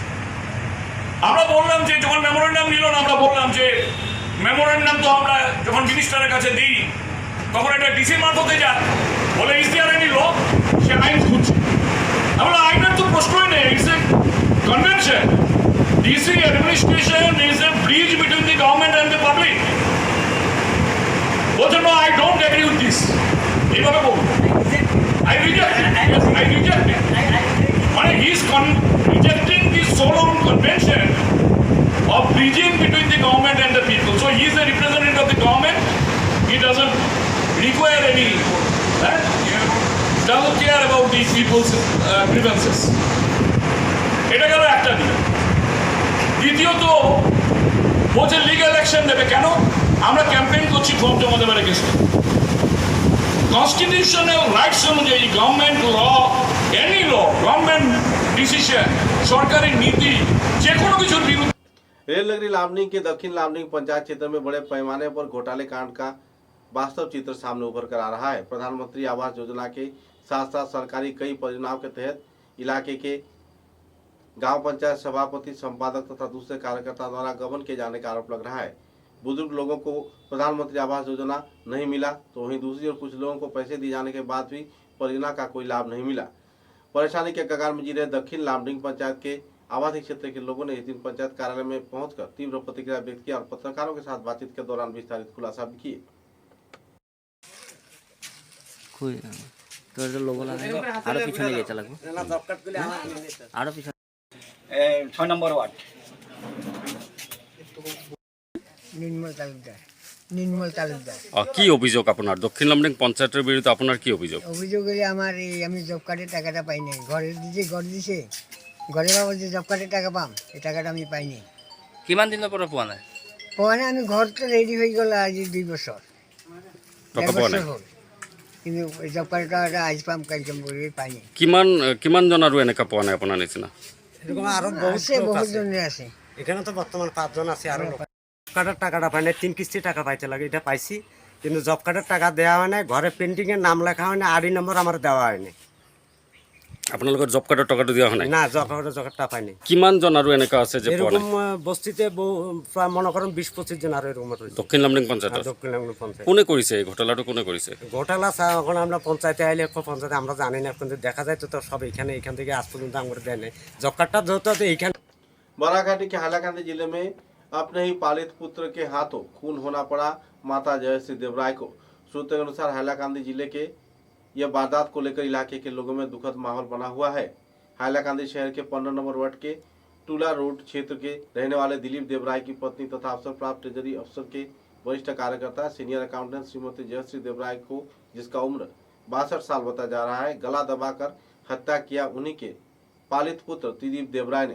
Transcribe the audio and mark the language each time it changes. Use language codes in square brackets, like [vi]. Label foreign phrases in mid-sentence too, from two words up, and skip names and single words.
[bn] আমরা বললাম যে যখন মেমোরেন্ডাম নিল না, আমরা বললাম যে মেমোরেন্ডাম তো আমরা যখন মিনিস্টারের কাছে দিই তখন এটা ডিসি মারফতে যায়, বলে [en] is there any law, [bn] সে আইন খুঁজছে। আমরা আইনের তো প্রশ্নই নেই, [en] it's a convention. DC administration is a bridge between the government and the public. বলছে no, I don't agree with this, [bn] এইভাবে বলুন। [en] I reject it. [bn] মানে [en] he is rejecting the solemn convention of bridging between the government and the people. So he is a representative of the government. He doesn't require any, doesn't care about these people's grievances. [bn] এটা গেল একটা দিক। দ্বিতীয়ত বলছে [en] legal action [bn] দেবে। কেন? আমরা ক্যাম্পেইন করছি ফর্ম জমা দেবার এগেইনস্টে। [en] constitutional rights অনুযায়ী government law, any law, government decision, [bn] সরকারী নীতি, যে কোনো কিছুর বিরুদ্ধ। [hi] रेल नगरी लामडिंग के दक्षिण लामडिंग पंचायत क्षेत्र में बड़े पैमाने पर घोटाले कांड का वास्तव चित्र सामने उभर कर आ रहा है। प्रधानमंत्री आवास योजना के साथ साथ सरकारी कई परियोजनाओं के तहत इलाके के गांव पंचायत सभापति, संपादक तथा दूसरे कार्यकर्ता द्वारा गबन किए जाने का आरोप लग रहा है। बुजुर्ग लोगों को प्रधानमंत्री आवास योजना नहीं मिला तो वहीं दूसरी ओर कुछ लोगों को पैसे दिए जाने के बाद भी परियोजना का कोई लाभ नहीं मिला। परेशानी के कगार में जी रहे दक्षिण लामडिंग पंचायत के आवासीय क्षेत्र के लोगों ने इस दिन पंचायत कार्यालय में पहुंचकर तीव्र प्रतिक्रिया व्यक्त की और पत्रकारों के साथ बातचीत के दौरान विस्तारित खुलासा भी किए। [bn] নির্মল তালুকদার। কি অভিযোগ আপনার? দক্ষিণ লামডিং পঞ্চায়েতের বিরুদ্ধে আপনার কি অভিযোগ? অভিযোগ হলে আমার আমি [en] job card [bn] টাকাটা পাই নাই। ঘরে দিছে ঘরে বাবা যে [en] job card [bn] টাকা পাম, এই টাকাটা আমি পাইনি। [as] কিমান দিনের পৰা পোৱা নাই? [bn] আমি ঘরটা রেডি হয়ে গেল আজ 2 বছর, [as] টাকা পোৱা নাই, [bn] কিন্তু [en] job card [bn] টাকাটা আজ পাম, কালকে পাইনি। [as] কিমান জন আৰু এনেকা পোৱা নাই আপোনাৰ নিচিনা? [bn] এরকম আরো বহুত জনের আছে। এখানে তো বর্তমান 5 জন আছে। আরো কার্ডের টাকাটা পাই না, 3 কিস্তি টাকা পাইতে লাগে, এটা পাইছি। কিন্তু [en] job card [bn] টাকা দেওয়া হয় না, ঘরে পেন্টিংয়ের নাম লেখা হয় না, আরই নম্বর আমার দেওয়া হয়নি। [as] আপোনালোকৰ [en] job card [as] টকাটো দিয়া হয় নাই? [bn] না, [en] job card [bn] পাইনি। [as] কিমান জন আৰু এনেকা আছে যে পোৱা নাই? [bn] এরকম বস্তিতে প্রায় মনে করেন 20-25 জন আর এরকম রয়েছে দক্ষিণ লামডিং পঞ্চায়েত। দক্ষিণ লামডিং পঞ্চায়েত [as] কোনে কৰিছে এই ঘটনাটো? কোনে কৰিছে ঘটনা? [bn] এখন আমরা পঞ্চায়েতে আইলে পঞ্চায়েতে আমরা জানি না, কিন্তু দেখা যায় তো সব এখান থেকে আজ পর্যন্ত আমরা দেয় নাই [en] job card. [bn] যেহেতু এইখানে [hi] बाराघाटी के हालाकांदी जिले में अपने ही पालित पुत्र के हाथों खून होना पड़ा माता जयश्री देवराय को। सूत्रों के अनुसार हालाकांदी जिले के यह वारदात को लेकर इलाके के लोगों में दुखद माहौल बना हुआ है। हालाकांदी शहर के 15 नंबर वार्ड के टूला रोड क्षेत्र के रहने वाले दिलीप देवराय की पत्नी तथा अवसर प्राप्त [en] treasury officer [hi] के वरिष्ठ कार्यकर्ता [en] senior accountant [hi] श्रीमती जयश्री देवराय को, जिसका उम्र 62 साल बताया जा रहा है, गला दबाकर हत्या किया उन्हीं के पालित पुत्र दिलीप देवराय ने।